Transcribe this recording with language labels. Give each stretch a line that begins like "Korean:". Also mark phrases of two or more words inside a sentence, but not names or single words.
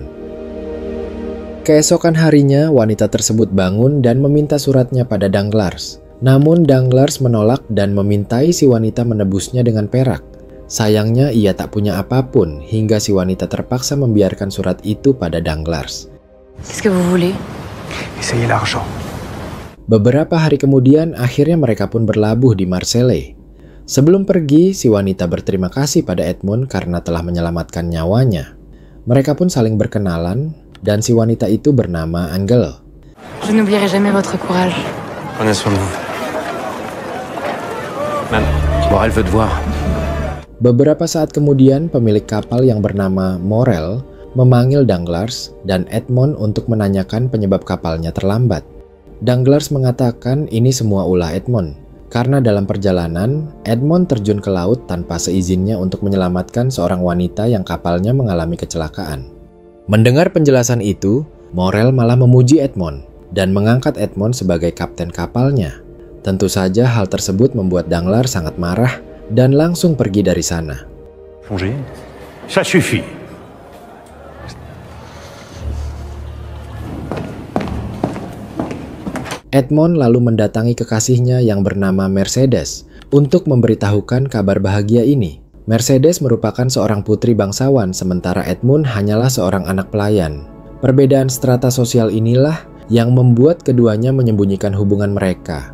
Indonesian: Keesokan harinya, wanita tersebut bangun dan meminta suratnya pada Danglars. Namun Danglars menolak dan memintai si wanita menebusnya dengan perak. Sayangnya ia tak punya apapun hingga si wanita terpaksa membiarkan surat itu pada Danglars.
French: Qu'est-ce que vous voulez? Essayez l'argent.
Indonesian: Beberapa hari kemudian akhirnya mereka pun berlabuh di Marseille. Sebelum pergi, si wanita berterima kasih pada Edmond karena telah menyelamatkan nyawanya. Mereka pun saling berkenalan dan si wanita itu bernama Angel.
French: Je n'oublierai jamais votre courage. Prenez soin de vous. Man, Morel veut te voir.
Indonesian: Beberapa saat kemudian, pemilik kapal yang bernama Morel memanggil Danglars dan Edmond untuk menanyakan penyebab kapalnya terlambat. Danglars mengatakan ini semua ulah Edmond, karena dalam perjalanan, Edmond terjun ke laut tanpa seizinnya untuk menyelamatkan seorang wanita yang kapalnya mengalami kecelakaan. Mendengar penjelasan itu, Morel malah memuji Edmond dan mengangkat Edmond sebagai kapten kapalnya. Tentu saja hal tersebut membuat Danglars sangat marah dan langsung pergi dari sana.
French: Plongez. Ça suffit.
Indonesian: Edmond lalu mendatangi kekasihnya yang bernama Mercedes untuk memberitahukan kabar bahagia ini. Mercedes merupakan seorang putri bangsawan, sementara Edmond hanyalah seorang anak pelayan. Perbedaan strata sosial inilah yang membuat keduanya menyembunyikan hubungan mereka.